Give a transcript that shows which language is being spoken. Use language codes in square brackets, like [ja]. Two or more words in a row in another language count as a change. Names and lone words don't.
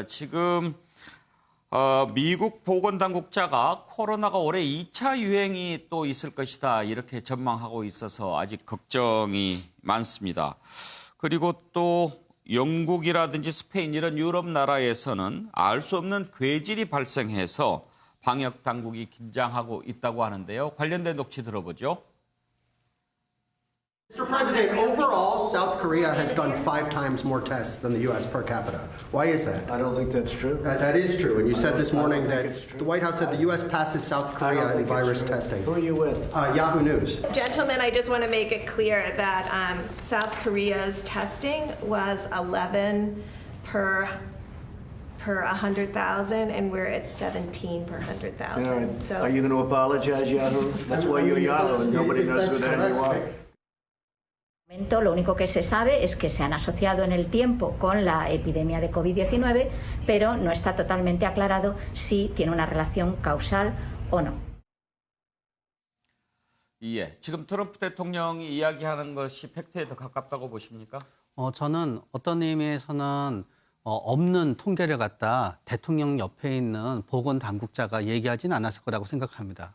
[ko] 지금 미국 보건당국자가 코로나가 올해 2차 유행이 또 있을 것이다 이렇게 전망하고 있어서 아직 걱정이 많습니다. 그리고 또 영국이라든지 스페인 이런 유럽 나라에서는 알 수 없는 괴질이 발생해서 방역 당국이 긴장하고 있다고 하는데요. 관련된 녹취 들어보죠. [en] Mr. President, overall, South Korea has done 5 times more tests than the U.S. per capita. Why is that? I don't think that's true. That is true. And you said this morning that the White House said the U.S. passes South Korea in virus testing. Who are you with? Yahoo News. Gentlemen, I just want to make it clear that South Korea's testing was 11 per 100,000, and we're at 17 per 100,000. So, are you going to apologize, Yahoo? That's why you're Yahoo, and nobody knows who the hell you are. [es] Lo único que se sabe es que se han asociado en el tiempo con la epidemia de COVID-19, pero no está totalmente aclarado si tiene una relación causal o no. [ko] 예, 지금 트럼프 대통령이 이야기하는 것이 팩트에 더 가깝다고 보십니까? 저는 어떤 의미에서는 없는 통계를 갖다 대통령 옆에 있는 보건당국자가 얘기하진 않았을 거라고 생각합니다.